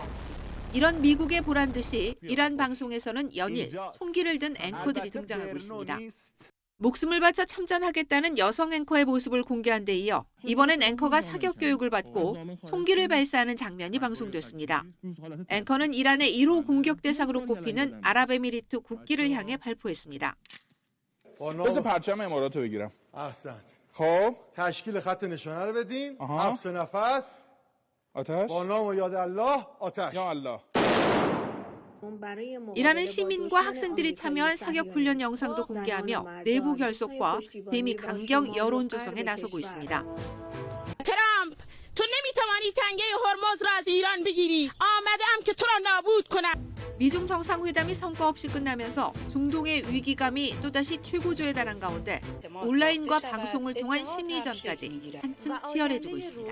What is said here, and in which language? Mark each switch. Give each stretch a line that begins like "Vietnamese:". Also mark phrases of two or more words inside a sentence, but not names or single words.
Korean: 이런 미국의 보란 듯이 이란 방송에서는 연일 총기를 든 앵커들이 등장하고 있습니다. 목숨을 바쳐 참전하겠다는 여성 앵커의 모습을 공개한 데 이어 이번엔 앵커가 사격 교육을 받고 총기를 발사하는 장면이 방송됐습니다. 앵커는 이란의 1호 공격 대상으로 꼽히는 아랍에미리트 국기를 향해 발포했습니다.
Persian: بذار پرچم امارات رو بگیرم. احسنت. خب تشکیل خط نشانه رو بدیم. حبس نفس. آتش. با نام و یاد الله آتش. یا الله.
Korean: 이라는 시민과 학생들이 참여한 사격 훈련 영상도 공개하며 내부 결속과 대미 강경 여론 조성에 나서고 있습니다. 미중 정상회담이 성과 없이 끝나면서 중동의 위기감이 또다시 최고조에 달한 가운데 온라인과 방송을 통한 심리전까지 한층 치열해지고 있습니다.